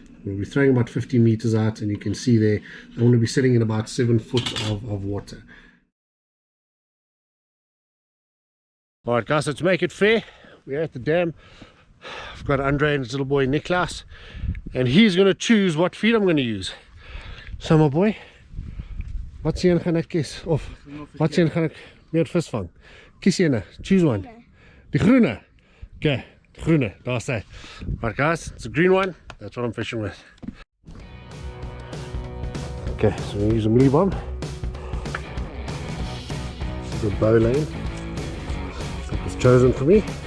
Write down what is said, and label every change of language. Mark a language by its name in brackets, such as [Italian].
[English] We'll be throwing about 50 meters out, and you can see there I'm going to be sitting in about 7 foot of water. All right, guys, so to make it fair, we're at the dam. I've got Andre and his little boy Niklas, and he's going to choose what feed I'm going to use. [Afrikaans] So my boy, wat sê jy gaan ek kies? Of wat sê jy gaan ek meer vis vang? Kies jy nou, [English] choose one. [Afrikaans] Die groene. Okay, die groene, daar's hy. [English] Right guys, it's a green one. That's what I'm fishing with. Okay, so we use a mealy bomb. This is a bow lane. It was chosen for me.